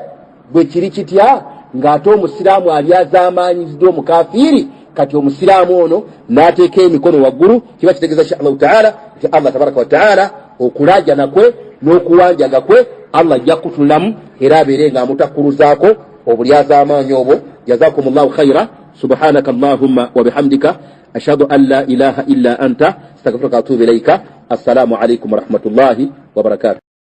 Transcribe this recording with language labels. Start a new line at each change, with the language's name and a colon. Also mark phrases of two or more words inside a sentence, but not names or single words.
Ganda: Bwe kiri kitya ng'ate omusiraamu alyazaamaanyiziddwa omukafiiri, kati omusiraamu ono n'ateeka emikono waggulu, kiba kitegeeza
Arabic: إن شاء الله تعالى
Ganda: nti
Arabic: الله تبارك وتعالى
Ganda: okulajana kwe n'okuwanjaga kwe Allah ajja kutulamu era abeere nga amutakkuluzaako obulyazaamaanyi obwo.
Arabic: جزاكم الله خيرا. سبحانك اللهم وبحمدك أشهد أن لا إله إلا أنت أستغفرك وأتوب إليك. السلام عليكم ورحمة الله وبركاته.